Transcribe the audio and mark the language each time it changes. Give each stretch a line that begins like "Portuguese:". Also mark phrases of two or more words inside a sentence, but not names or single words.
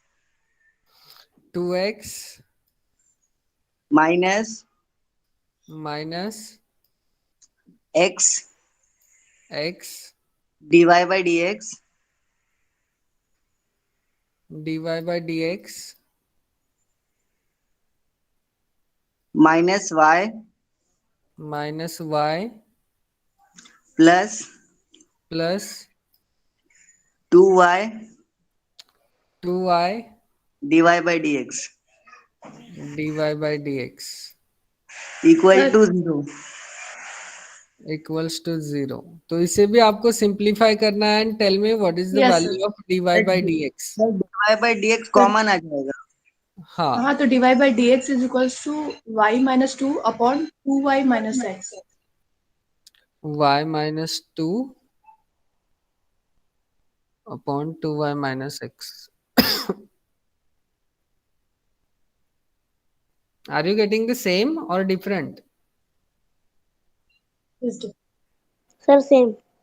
English: 2x minus minus x x dy by dx dy by dx minus y minus y plus plus 2y 2y dy by dx dy by dx equal to 0. equals to 0.
Hindi: तो इसे भी आपको सिंप्लीफाई करना है
English: and tell me what is the Yes, value of dy by dx.
Hindi: Sir,
English: dy by dx
Hindi: कॉमन आ जाएगा. हाँ, हाँ, तो
English: divide by dx is equals to y minus 2 upon 2y minus x. y minus 2 upon 2y minus x. Are you getting the same or different? Is different. Sir, same.